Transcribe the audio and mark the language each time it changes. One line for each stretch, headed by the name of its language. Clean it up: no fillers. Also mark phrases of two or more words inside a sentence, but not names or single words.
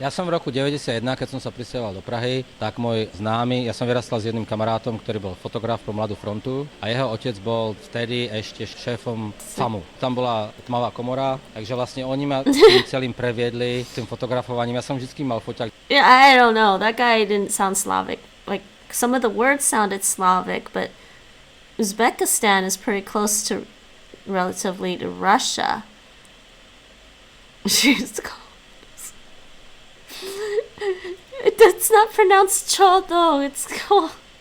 Slovak: Ja som v roku 91, keď som sa prisťahoval do Prahy, tak môj známy, ja som vyrastal s jedným kamarátom, ktorý bol fotograf pro Mladú frontu a jeho otec bol vtedy ešte šéfom FAMu. Tam bola tmavá komora, takže vlastne oni ma tým celým previedli tým fotografovaním. Ja som vždycky mal foťák.
English: Yeah, I don't know. That guy didn't sound Slavic. Like, some of the words sounded Slavic, but Uzbekistan is pretty close to, relatively, to Russia. It's not pronounced chodo, it's called.